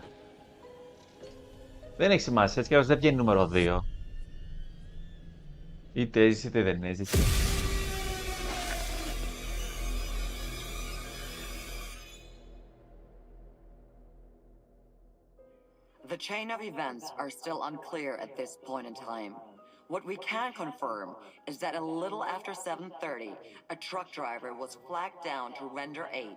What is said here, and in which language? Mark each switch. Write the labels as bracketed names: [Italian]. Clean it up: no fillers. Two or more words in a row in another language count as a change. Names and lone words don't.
[Greek] Δεν έχει σημασία, έτσι κι αλλιώς δεν βγαίνει νούμερο 2. Είτε έζησε είτε δεν έζησε. [English] The chain of events are still unclear at this point in time. What we can confirm is that a little after 7:30, a truck driver was flagged down to render aid.